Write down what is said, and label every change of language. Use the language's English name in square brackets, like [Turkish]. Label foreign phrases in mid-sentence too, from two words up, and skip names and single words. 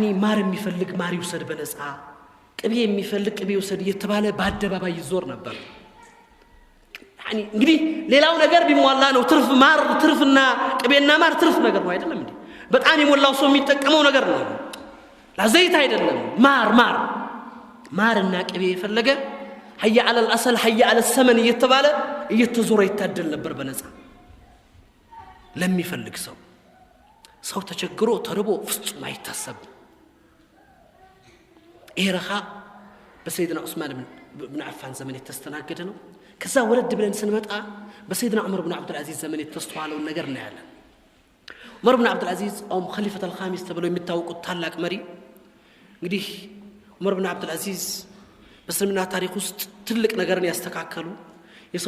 [Amharic] ማር የሚፈልግ ማር ይውሰድ በነፃ ቅቤ የሚፈልግ ቅቤ ይውሰድ እየተባለ በአደባባይ ይዞር ነበር ያኒ እንግዲህ ሌላው ነገር ቢሟላ ነው ትርፍና ቅቤና ማር ትርፍ ነገር ነው አይደለም እንዴ በጣም የሞላው ሰው የሚጠቀመው ነገር ነው ለዘይት አይደለም ማርና ቅቤ የፈለገ [Arabic] حي على العسل حي على السمن [Amharic] እየተባለ እየተዞረ ይታደል ነበር በነፃ ለሚፈልግ ሰው ተቸግሮ ተርቦ ፍጹም አይታሰብ ኢራኻ በሰይድና ዑስማን ኢብኑ አፋን ዘመን የተስተናገደ ነው ከዛ ወረድ ብለን ስንመጣ በሰይድና ዑመር ኢብኑ አብዱል አዚዝ ዘመን የተስተዋለው ነገር ነው ያለ ዑመር ኢብኑ አብዱል አዚዝ [Arabic] خليفة الخامس [Amharic] ተብለው የሚታወቁት ታላቅ መሪ እንግዲህ ዑመር ኢብኑ አብዱል አዚዝ በእስልምና ታሪክ ውስጥ ትልቅ ነገርን ያስተካከሉ የሰው